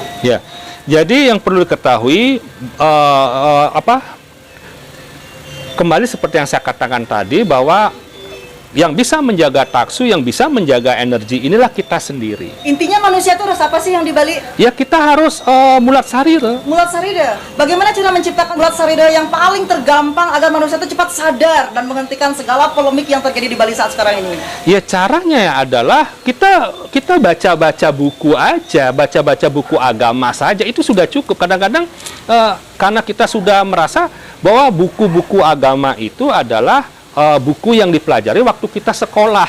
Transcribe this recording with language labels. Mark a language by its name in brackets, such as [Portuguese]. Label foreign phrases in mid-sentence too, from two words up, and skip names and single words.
[Indonesian] Ya, jadi yang perlu diketahui kembali seperti yang saya katakan tadi bahwa yang bisa menjaga taksu, yang bisa menjaga energi, inilah kita sendiri. Intinya manusia itu harus apa sih yang di Bali? Ya kita harus [Balinese] mulat sarira. Mulat sarida. [Indonesian] Bagaimana cara menciptakan [Balinese] mulat sarida [Indonesian] yang paling tergampang agar manusia itu cepat sadar dan menghentikan segala polemik yang terjadi di Bali saat sekarang ini? Ya caranya adalah kita baca-baca buku aja, baca-baca buku agama saja, itu sudah cukup. Kadang-kadang karena kita sudah merasa bahwa buku-buku agama itu adalah buku yang dipelajari waktu kita sekolah.